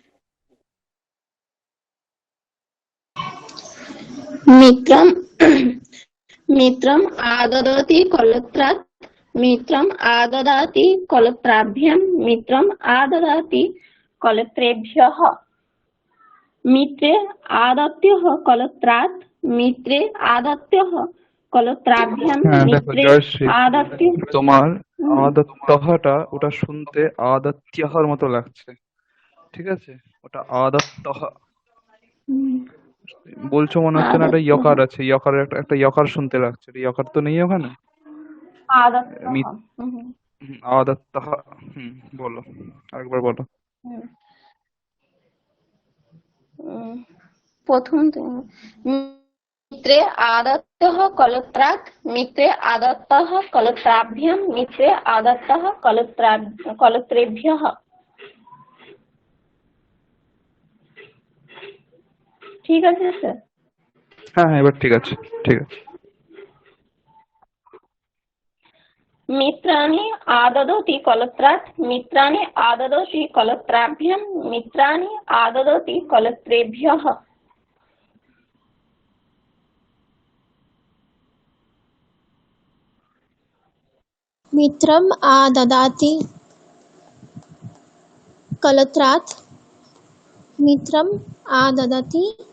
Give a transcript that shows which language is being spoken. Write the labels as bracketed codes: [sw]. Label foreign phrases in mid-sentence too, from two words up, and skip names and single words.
[sa] मित्रं मित्रम् आददति कलत्रात् मित्रम् आददाति कलत्राभ्यां मित्रम् आददाति कलत्रेभ्यः मित्रे आदत्यः कलत्रात् मित्रे आदत्यः कलत्राभ्यां [bn] হ্যাঁ দেখো [sa] मित्रे [bn] জয়শ্রী, [sa] आदत्य [bn] তোমার আদত্তহটা ওটা শুনতে আদত্যহর মতো লাগছে, ঠিক আছে? ওটা আদত্তহ বলছো মনে হচ্ছে না, একটা [sa] आदत्यः [bn] ইয়কার আছে, ইয়কারের একটা ইয়কার শুনতে লাগছে, ইয়কার তো নেই ওখানে। [sa] आदत्यः [bn] আদত্তহ, বলো আরেকবার বলো। [sa] প্রথম मित्रे आदत्तः कलत्रात् मित्रे आदत्तः कलत्राभ्यां मित्रे आदत्तः कलत्रेभ्यः [bn] ঠিক আছে স্যার? হ্যাঁ হ্যাঁ এবার ঠিক আছে, ঠিক আছে। [sa] मित्राणि आददति कलत्रात् मित्राणि आददति कलत्राभ्यां मित्राणि आददति कलत्रेभ्यः मित्रम् आददाति कलत्रात् मित्रम् आददति